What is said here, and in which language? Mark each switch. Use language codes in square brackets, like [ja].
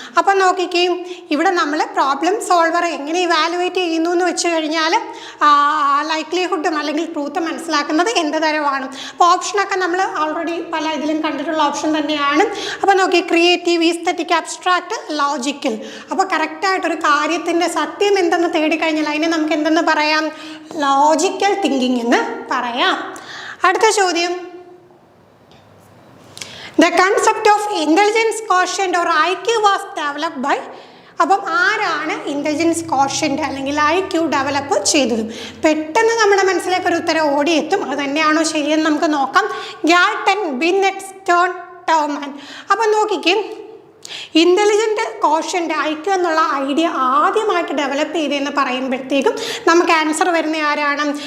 [ml] അപ്പം നോക്കിക്കും, ഇവിടെ നമ്മൾ പ്രോബ്ലം സോൾവർ എങ്ങനെ ഇവാലുവേറ്റ് ചെയ്യുന്നു എന്ന് വെച്ച് കഴിഞ്ഞാൽ ലൈക്ലിഹുഡും അല്ലെങ്കിൽ ട്രൂത്ത് മനസ്സിലാക്കുന്നത് എന്ത് തരമാണ്. അപ്പോൾ ഓപ്ഷനൊക്കെ നമ്മൾ ഓൾറെഡി പല ഇതിലും കണ്ടിട്ടുള്ള ഓപ്ഷൻ തന്നെയാണ്. അപ്പോൾ നോക്കി, ക്രിയേറ്റീവ്, ഈസ്തറ്റിക്, അബ്സ്ട്രാക്ട്, ലോജിക്കൽ. അപ്പോൾ കറക്റ്റായിട്ടൊരു കാര്യത്തിൻ്റെ സത്യം എന്തെന്ന് തേടിക്കഴിഞ്ഞാൽ അതിനെ നമുക്ക് എന്തെന്ന് പറയാം, ലോജിക്കൽ തിങ്കിങ് എന്ന് പറയാം. അടുത്ത ചോദ്യം, [en] the concept of intelligence quotient or IQ was developed by. [ml] അപ്പം ആരാണ് ഇൻ്റലിജൻസ് കോഷ്യൻ്റ് അല്ലെങ്കിൽ IQ ഡെവലപ്പ് ചെയ്തത്? പെട്ടെന്ന് നമ്മുടെ മനസ്സിലേക്ക് ഒരു ഉത്തരം ഓടിയെത്തും. അത് തന്നെയാണോ ശരിയെന്ന് നമുക്ക് നോക്കാം. Galton, ബിന്നെറ്റ്, Stern, ടോമാൻ. അപ്പം നോക്കിക്കും, ഇൻ്റലിജൻ്റ് കോഷ്യൻ്റ് IQ എന്നുള്ള ഐഡിയ ആദ്യമായിട്ട് ഡെവലപ്പ് ചെയ്തതെന്ന് പറയുമ്പോഴത്തേക്കും നമുക്ക് ആൻസർ വരുന്ന ആരാണ്?